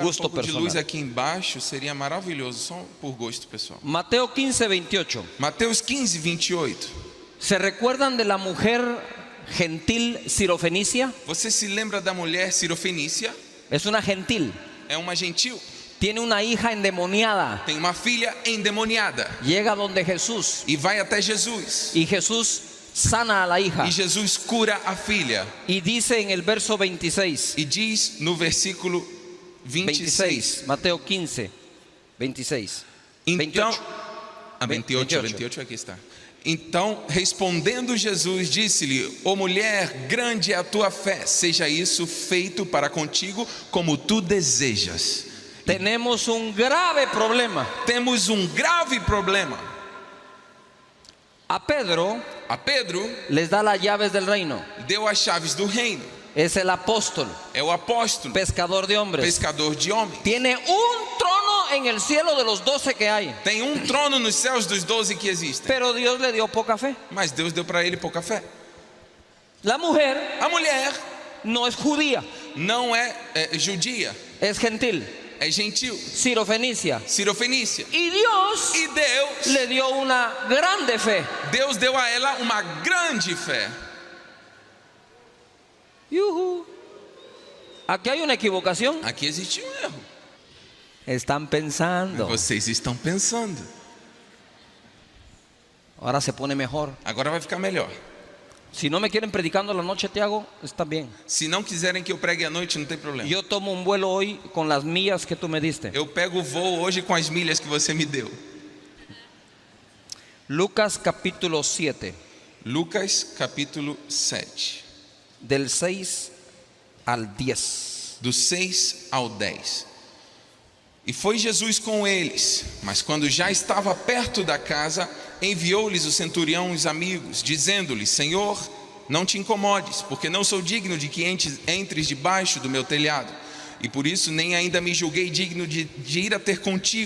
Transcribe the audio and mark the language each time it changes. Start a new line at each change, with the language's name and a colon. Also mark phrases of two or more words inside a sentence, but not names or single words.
Portuguese: Gosto um pouco de personal. luz aqui embaixo, seria maravilhoso, só por gosto pessoal.
Spanish: Mateo 15:28.
Portuguese: Mateus 15, 28.
Spanish: ¿Se recuerdan de la mujer gentil sirofenicia?
Portuguese: Você se lembra da mulher sirofenícia?
Spanish: Es una gentil.
Portuguese: É uma gentil.
Spanish: Tiene una hija endemoniada.
Portuguese: Tem uma filha endemoniada.
Spanish: Llega donde Jesús
Portuguese: E vai até Jesus.
Spanish: y Jesús sana a la hija.
Portuguese: E Jesus cura a filha.
Spanish: Y dice en el verso 26.
Portuguese: E diz no versículo 26.
Spanish: Mateo 15, 26.
Portuguese: Então, 28. 28, 28 aqui está. Então, respondendo Jesus, disse-lhe: Ó mulher, grande é a tua fé, seja isso feito para contigo como tu desejas.
Spanish: Tenemos un grave problema.
Portuguese: Temos um grave problema.
Spanish: A Pedro
Portuguese: A Pedro
Spanish: les da las llaves del reino.
Portuguese: deu as chaves do reino.
Spanish: Es el apóstol,
Portuguese: É o apóstolo,
Spanish: pescador de hombres.
Portuguese: pescador de homens.
Spanish: Tiene un trono en el cielo de los 12 que hay.
Portuguese: Tem um trono nos céus dos 12 que existem.
Spanish: Pero Dios le dio poca fe.
Portuguese: Mas Deus deu para ele pouca fé.
Spanish: La mujer
Portuguese: A mulher
Spanish: no es judía,
Portuguese: não é judia,
Spanish: es gentil,
Portuguese: é gentil,
Spanish: sirofenicia.
Portuguese: sirofenícia.
Spanish: Y Dios
Portuguese: E Deus
Spanish: le dio una grande fe.
Portuguese: Deus deu a ela uma grande fé. Yuhu.
Spanish: Aquí hay una equivocación.
Portuguese: Aqui existe um erro.
Spanish: Están pensando.
Portuguese: Vocês estão pensando.
Spanish: Ahora se pone mejor.
Portuguese: Agora vai ficar melhor.
Spanish: Si no me quieren predicando la noche, te hago, está bien.
Portuguese: Se não quiserem que eu pregue à noite, não tem problema.
Spanish: Yo tomo un vuelo hoy con las millas que tú me diste.
Portuguese: Eu pego o voo hoje com as milhas que você me deu.
Spanish: Lucas capítulo 7,
Portuguese: Lucas capítulo 7,
Spanish: del 6 al 10.
Portuguese: do 6 ao 10. E foi Jesus com eles, mas quando já estava perto da casa, enviou-lhes o centurião e os amigos, dizendo-lhes: Senhor, não te incomodes, porque não sou digno de que entres debaixo do meu telhado, e por isso nem ainda me julguei digno de ir a ter contigo.